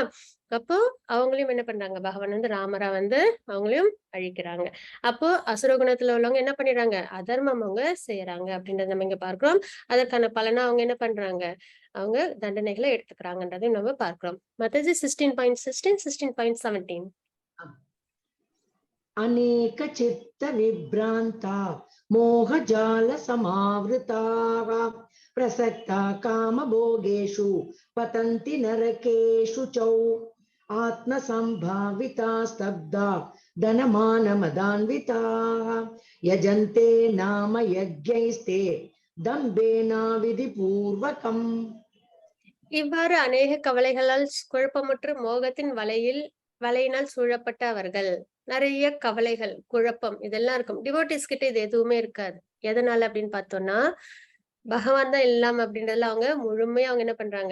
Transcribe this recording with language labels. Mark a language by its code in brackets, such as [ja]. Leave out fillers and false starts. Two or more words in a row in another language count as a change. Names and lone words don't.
[ta] அப்போ அவங்களையும் என்ன பண்றாங்க? பகவான் வந்து ராமரா வந்து அவங்களையும் அழிக்கிறாங்க. அப்போ அசுர குணத்துல உள்ளவங்க என்ன பண்ணிடுறாங்க? அதர்மம் அவங்க செய்யறாங்க அப்படின்றத நம்ம இங்க பார்க்கிறோம். அதற்கான பலனா அவங்க என்ன பண்றாங்க? அவங்க தண்டனைகளை எடுத்துக்கிறாங்கன்றதையும் நம்ம பார்க்கிறோம். மத்தது 16.16, 16.17. [sa] अनेक चित्त विभ्रांता मोहजाल समावृताः प्रसक्ता काम भोगेषु पतन्ति नरकेषु चौ आत्मसंभाविता स्तब्धा धनमान मदान्विताः यजन्ते नाम यज्ञैस्ते दम्भेना विधिपूर्वकम्. [ta] இவ்வாறு அநேக கவலைகளால் குழப்பமுற்று மோகத்தின் வலையினால் சூழப்பட்ட அவர்கள் நிறைய கவலைகள், குழப்பம் இதெல்லாம் இருக்கும். டிவோட்டிஸ் கிட்ட இது எதுவுமே இருக்காது. எதனால அப்படின்னு பார்த்தோம்னா, பகவான் தான் எல்லாம் அப்படின்றதுல அவங்க முழுமையா அவங்க என்ன பண்றாங்க?